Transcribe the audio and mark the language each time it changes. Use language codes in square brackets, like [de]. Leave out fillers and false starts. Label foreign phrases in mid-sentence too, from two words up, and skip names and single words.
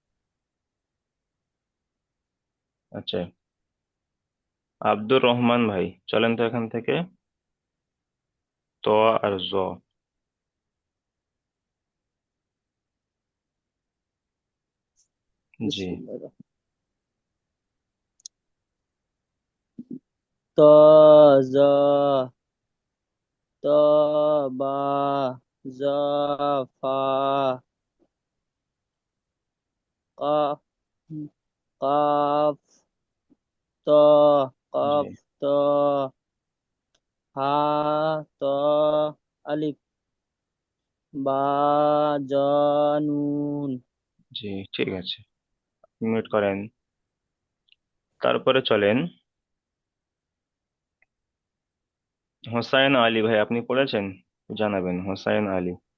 [bn] আচ্ছা, আব্দুর রহমান ভাই, চলেন তো এখান থেকে, তো আর জ। জি [ar] بسم الله الر ت، ج، ت، باء، ج, فاء، كاف، كاف, ত, [bn] জি [ar] كاف، ت، هاء، ت, ألف، باء، ج، نون. [bn] জি ঠিক আছে, মিউট করেন। তারপরে চলেন হোসাইন আলী ভাই, আপনি পড়েছেন, জানাবেন হোসাইন আলী।